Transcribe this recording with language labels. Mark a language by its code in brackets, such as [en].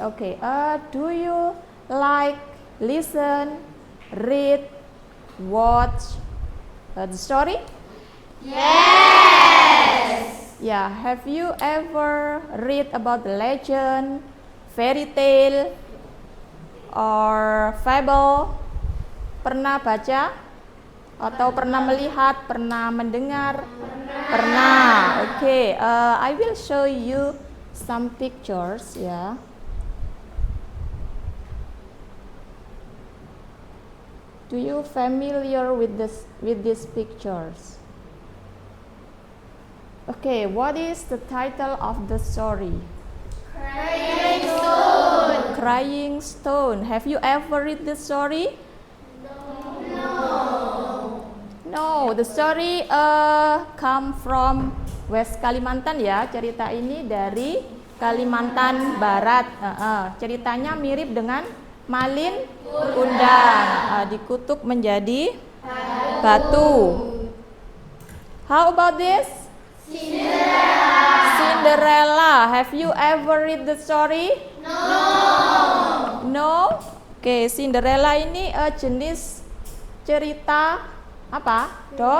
[en] Oke, do you like listen, read, watch the story? Yes. Yeah, have you ever read about the legend, fairy tale, or fable? [id] Pernah baca? Atau pernah melihat, pernah mendengar? Pernah. Oke, [en] I will show you some pictures ya. Do you familiar with these pictures? Okay, what is the title of the story? Crying Stone. Crying Stone. Have you ever read this story? No, the story come from West Kalimantan [id] ya. Cerita ini dari Kalimantan Barat. Ceritanya mirip dengan Malin Kundang. Dikutuk menjadi batu. How about this? [en] Cinderella. Have you ever read the story? No. [id] Oke, Cinderella ini jenis cerita apa?